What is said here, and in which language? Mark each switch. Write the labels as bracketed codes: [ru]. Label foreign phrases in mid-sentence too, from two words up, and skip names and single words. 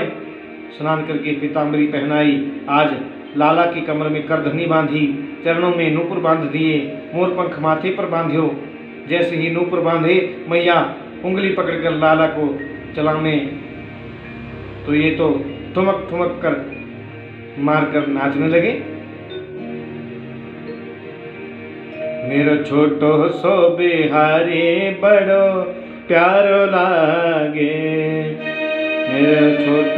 [hi] स्नान करके पीताम्बरी पहनाई, आज लाला की कमर में करधनी बांधी, चरणों में नूपुर बांध दिए, मोर पंख माथे पर बांधियो। जैसे ही नूपुर बांधे, मैया उंगली पकड़कर लाला को चलाने, तो ये तो ठुमक कर मारकर नाचने लगे। [bra] मेरो छोटो सो बिहारी बड़ो प्यारो लागे, मेरो छोटो